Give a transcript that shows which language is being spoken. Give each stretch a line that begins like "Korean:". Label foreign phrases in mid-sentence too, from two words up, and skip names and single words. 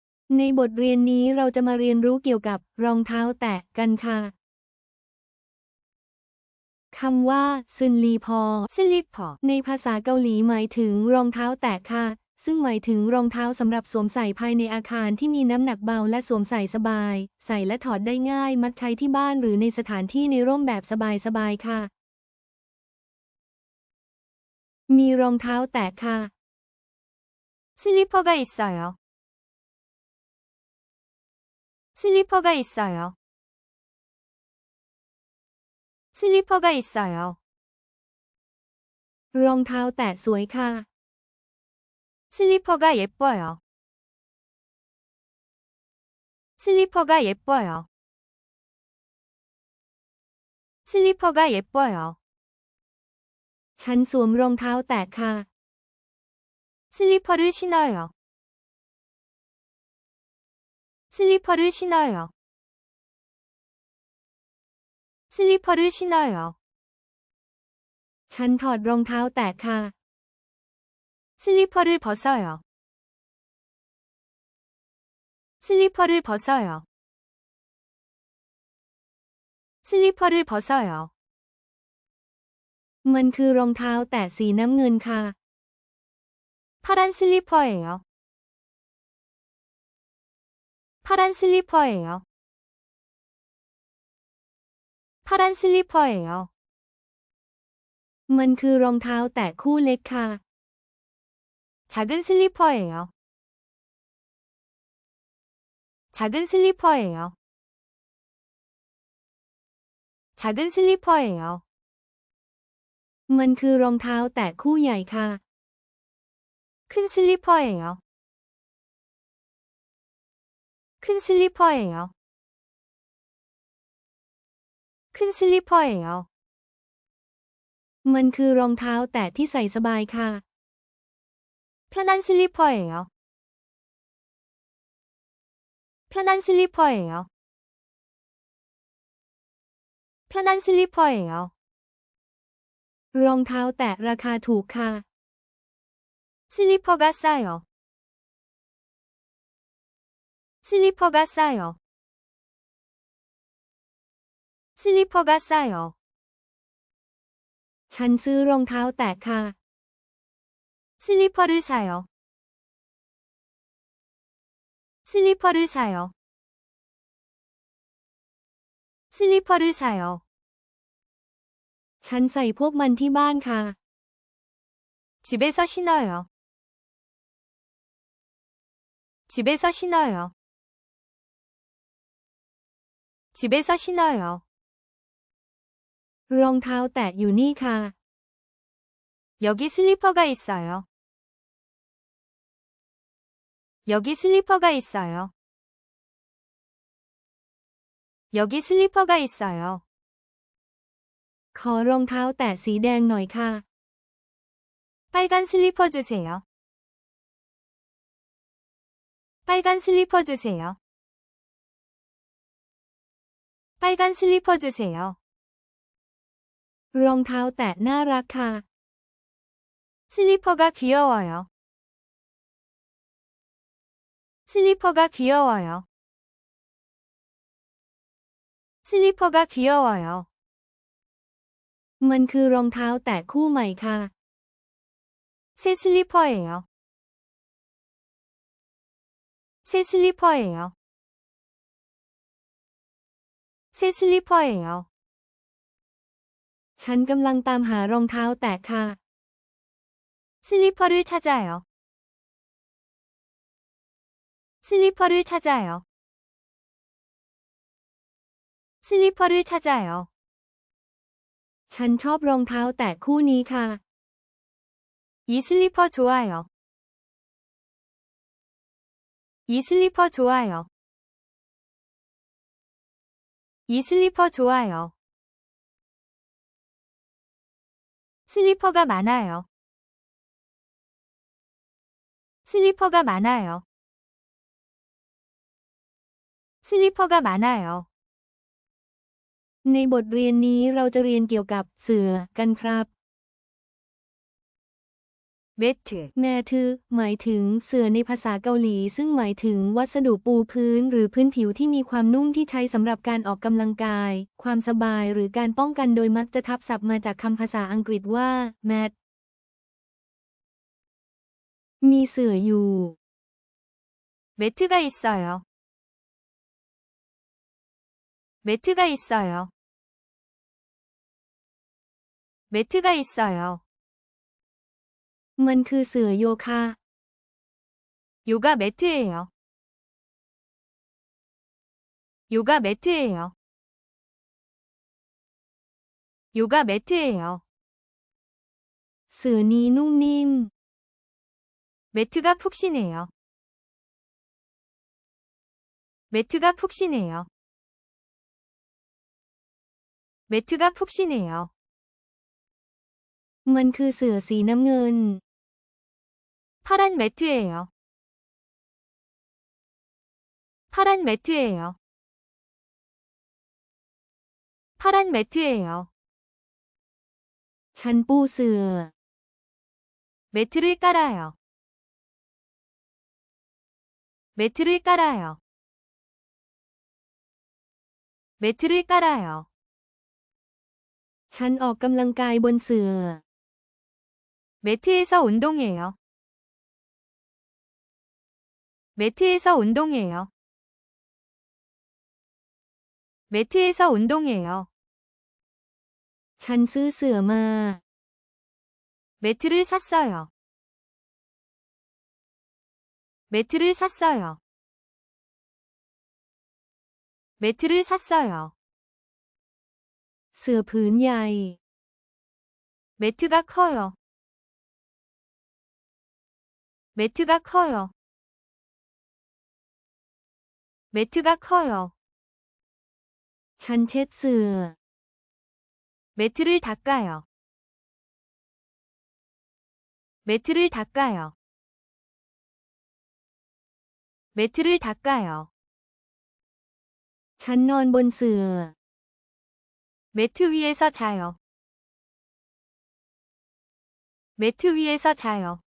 Thai: ในบทเรียนนี้เราจะมาเรียนรู้เกี่ยวกับรองเท้าแตะกันค่ะคำว่าซึนลีพอในภาษาเกาหลีหมายถึงรองเท้าแตะค่ะซึ่งหมายถึงรองเท้าสำหรับสวมใส่ภายในอาคารที่มีน้ำหนักเบาและสวมใส่สบายใส่และถอดได้ง่ายมักใช้ที่บ้านหรือในสถานที่ในร่มแบบสบายๆค่ะมีรองเท้าแตะค่ะ
Korean: 슬리퍼가 있어요. 슬리퍼가 있어요. 슬리퍼가 있어요.
Thai: รองเท้าแตะสวยค่ะ
Korean: 슬리퍼가 예뻐요. 슬리퍼가 예뻐요. 슬리퍼가 예뻐요.
Thai: ฉันสวมรองเท้าแตะค่ะ
Korean: 슬리퍼를 신어요. 슬리퍼를 신어요. 슬리퍼를 신어요.
Thai: ฉันถอดรองเท้าแตะค่ะ
Korean: 슬리퍼를 벗어요. 슬리퍼를 벗어요. 슬리퍼를 벗어요.
Thai: มันคือรองเท้าแตะสีน้ำเงินค่ะ
Korean: 파란 슬리퍼예요. 파란 슬리퍼예요. 파란 슬리퍼예요.
Thai: มันคือรองเท้าแตะคู่เล็กค่ะ
Korean: 작은 슬리퍼예요. 작은 슬리퍼예요. 작은 슬리퍼예요.
Thai: มันคือรองเท้าแตะคู่ใหญ่ค่ะ
Korean: 큰 슬리퍼예요. 큰 슬리퍼예요. 큰 슬리퍼예요.
Thai: มันคือรองเท้าแตะที่ใส่สบายค่ะ
Korean: 편한 슬리퍼예요. 편한 슬리퍼예요. 편한 슬리퍼예요.
Thai: รองเท้าแตะราคาถูกค่ะ
Korean: 슬리퍼가 싸요. 슬리퍼가 싸요. 슬리퍼가 싸요.
Thai: ฉันซื้อรองเท้าแตะค่ะ
Korean: 슬리퍼를 사요. 슬리퍼를 사요. 슬리퍼를 사요.
Thai: ฉันใส่พวกมันที่บ้านค่ะ
Korean: 집에서 신어요. 집에서 신어요. 집에서 신어요.
Thai: รองเท้าแตะอยู่นี่ค่ะ
Korean: 여기 슬리퍼가 있어요. 여기 슬리퍼가 있어요. 여기 슬리퍼가 있어요.
Thai: ขอรองเท้าแตะสีแดงหน่อยค่ะ
Korean: 빨간 슬리퍼 주세요. 빨간 슬리퍼 주세요. 빨간 슬리퍼 주세요.
Thai: รองเท้าแตะน่ารักค่ะ
Korean: 슬리퍼가 귀여워요. 슬리퍼가 귀여워요. 슬리퍼가 귀여워요.
Thai: มันคือรองเท้าแตะคู่ใหม่ค่ะ
Korean: 새 슬리퍼예요. 새 슬리퍼예요. 새 슬리퍼예요.
Thai: ฉันกำลังตามหารองเท้าแตะค่ะ
Korean: 슬리퍼를 찾아요. 슬리퍼를 찾아요. 슬리퍼를 찾아요.
Thai: ฉันชอบรองเท้าแตะคู่นี้ค่ะ
Korean: 이 슬리퍼 좋아요. 이 슬리퍼 좋아요. 이 슬리퍼 좋아요. 슬리퍼가 많아요. 슬리퍼가 많아요. 슬리퍼가 많아요.
Thai: ในบทเรียนนี้เราจะเรียนเกี่ยวกับเสื่อกันครับ 매트, แมทึหมายถึงเสื่อในภาษาเกาหลีซึ่งหมายถึงวัสดุปูพื้นหรือพื้นผิวที่มีความนุ่มที่ใช้สำหรับการออกกำลังกาย ความสบายหรือการป้องกันโดยมักจะทับศัพท์มาจากคำภาษาอังกฤษว่า mat มีเสื่ออยู่
Korean: 매트가 있어요. 매트가 있어요. 매트가 있어요.
Thai: มันคือเสื่อโยคะ
Korean: 요가 매트예요. 요가 매트예요. 요가 매트예요.
Thai: เสื่อนี้นุ่มนิ่ม
Korean: 매트가 푹신해요. 매트가 푹신해요. 매트가 푹신해요.
Thai: มันคือเสื่อสีน้ำเงิน
Korean: 파란 매트예요. 파란 매트예요. 파란 매트예요.
Thai: ฉันปูเสื่อ
Korean: 매트를 깔아요. 매트를 깔아요. 매트를 깔아요.
Thai: ฉันออกกำลังกายบนเสื่อ
Korean: 매트에서 운동해요. 매트에서 운동해요. 매트에서 운동해요.
Thai: ฉันซื้อเสื่อมา
Korean: 매트를 샀어요. 매트를 샀어요. 매트를 샀어요.
Thai: เสื่อผืนใหญ่
Korean: 매트가 커요. 매트가 커요. 매트가 커요.
Thai: ฉันเช็ดเสื่อ
Korean: 매트를 닦아요. 매트를 닦아요. 매트를 닦아요.
Thai: ฉันนอนบนเสื่อ
Korean: 매트 위에서 자요. 매트 위에서 자요.